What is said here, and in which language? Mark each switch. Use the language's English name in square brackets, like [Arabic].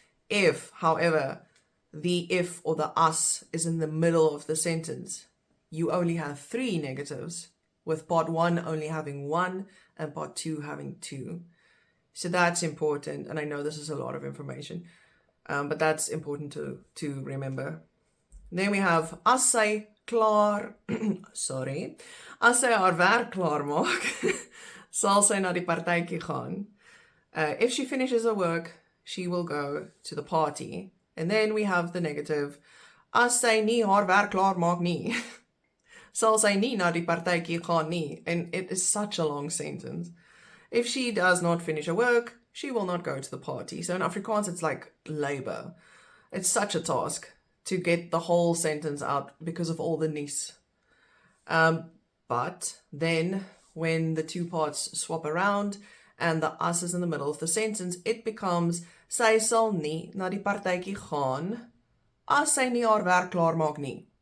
[English] If, however, the if or the as is in the middle of the sentence, you only have 3 negatives, with part 1 only having 1 and part 2 having 2. So that's important, and I know this is a lot of information, but that's important to remember. Then we have, [Afrikaans] as sy klaar, sorry, as sy haar werk klaar maak, sal sy na die partytjie gaan. [English] If she finishes her work, she will go to the party. And then we have the negative, [Afrikaans] as sy nie haar werk klaar maak nie, sal sy nie na die partytjie gaan nie. [English] And it is such a long sentence. If she does not finish her work, she will not go to the party. So in Afrikaans, it's like labor. It's such a task to get the whole sentence out because of all the nies. But then when the two parts swap around and the as is in the middle of the sentence, it becomes, [Afrikaans] sy sal nie na die partytjie gaan as sy nie haar werk klaar maak nie.